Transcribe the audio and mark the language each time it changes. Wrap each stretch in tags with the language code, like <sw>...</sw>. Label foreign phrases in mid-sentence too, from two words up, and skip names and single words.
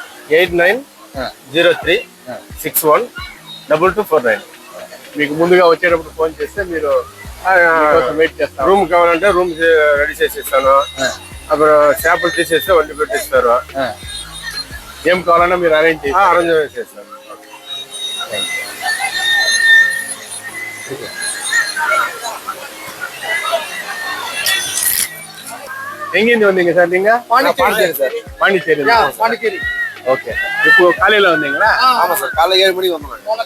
<te>8903612249. మీకు ముందుగా వచ్చేటప్పుడు ఫోన్ చేస్తే మీరు వెయిట్ చేస్తారు. రూమ్ కావాలంటే రూమ్ రెడీ చేసి ఇస్తాను. అప్పుడు చేపలు తీసేస్తే వండి పెట్టిస్తారు. ఏం కావాలన్నా మీరు అరేంజ్ చేస్తారు.</te> <ta>எங்கிருந்து வந்தீங்க சார் நீங்க? பாண்டிச்சேரி சார். பாண்டிச்சேரி. பாண்டிச்சேரி. ஓகே. இப்போ காலையில வந்தீங்களா? ஆமா சார், காலைல 7 மணிக்கு வந்தோம்.</ta>